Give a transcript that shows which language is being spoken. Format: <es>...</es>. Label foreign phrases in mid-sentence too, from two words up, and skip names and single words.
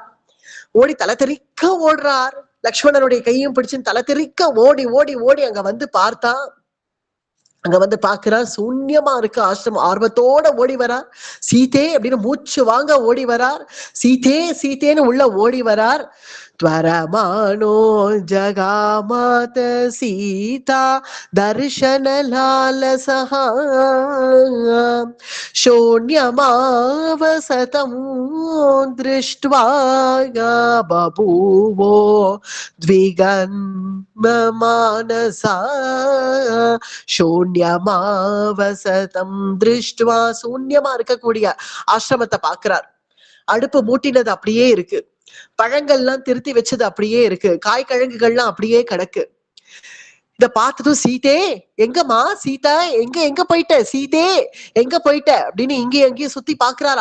<ta>ஓடி தலை தெறிக்க ஓடுறார். லக்ஷ்மணனுடைய கையையும் பிடிச்சு தலை தெறிக்க ஓடி ஓடி ஓடி அங்க வந்து பார்த்தா, அங்க வந்து பாக்குறார் சூன்யமா இருக்கு ஆசிரமம். ஆர்வத்தோட ஓடி வரார். சீதே அப்படின்னு மூச்சு வாங்க ஓடி வரார். சீதே சீதேன்னு உள்ள ஓடி வரார்.</ta> <sa>त्वरमाणो जगामात सीता दर्शनलालसः शून्यमावसतं दृष्ट्वा बभूवो द्विगन्ममानसा शून्यमावसतं दृष्ट्वा</sa> <ta>சூன்யமா இருக்கக்கூடிய ஆசிரமத்தை பாக்குறார். அடுப்பு மூட்டினது அப்படியே இருக்கு, பழங்கள்லாம் திருத்தி வச்சது அப்படியே இருக்கு, காய்கிழங்குகள்லாம் அப்படியே கிடக்கு. இத பார்த்ததும் சீதே எங்கம்மா, சீதா எங்க எங்க போயிட்ட, சீதே எங்க போயிட்ட அப்படின்னு இங்கேயும் எங்கேயும் சுத்தி பாக்குறார்.</ta>